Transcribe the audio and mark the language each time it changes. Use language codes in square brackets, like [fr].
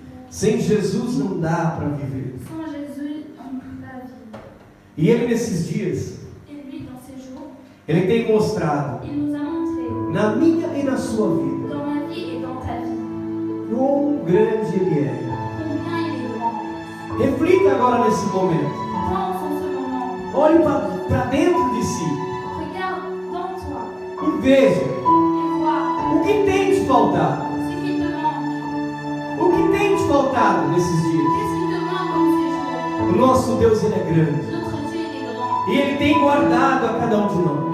[pt] Sem Jesus não dá para viver. [fr] Sans Jésus, on ne peut pas vivre. [pt] E Ele nesses dias, [fr] Et lui, dans ces jours, [pt] Ele tem mostrado [fr] il nous a montré, [pt] na minha e na sua vida [fr] dans ma vie et dans ta vie, [pt] quão grande Ele é. [fr] combien il est grand. [pt] Reflita agora nesse momento. [fr] Pense en ce moment. [pt] Olhe para dentro de si [fr] Regarde dans toi [pt] e veja [fr] et vois [pt] o que tem te faltado. [fr] ce qui te manque. [pt] O que tem te faltado nesses dias. [fr] Qu'est-ce qui te manque dans ces jours? [pt] O nosso Deus, Ele é grande. [fr] Notre Dieu, il est grand. [pt] E Ele tem guardado a cada um de nós.